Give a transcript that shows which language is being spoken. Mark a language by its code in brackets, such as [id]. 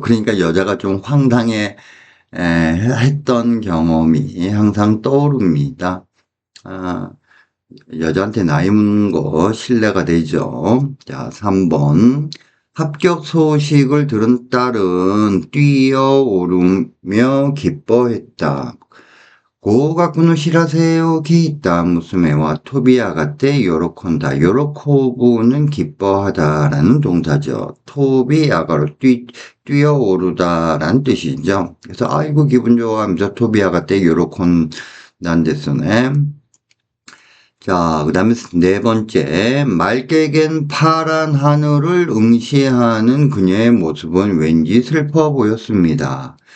[ko] 그러니까 여자가 좀 황당해 했던 경험이 항상 떠오릅니다. 아, 여자한테 나이 묻는 거 신뢰가 되죠. 자, 3번. 합격 소식을 들은 딸은 뛰어오르며 기뻐했다. [ja] 合格の知らせを聞いた娘は飛び上がって喜んだ. [ko] 요로코부는 기뻐하다라는 동사죠. 토비아가로 뛰어오르다라는 뜻이죠. 그래서 아이고 기분 좋아 하면서 [ja] 토비아가때 요로콘단데스네. [ko] 자, 그 다음에 네 번째. 맑게 갠 파란 하늘을 응시하는 그녀의 모습은 왠지 슬퍼 보였습니다.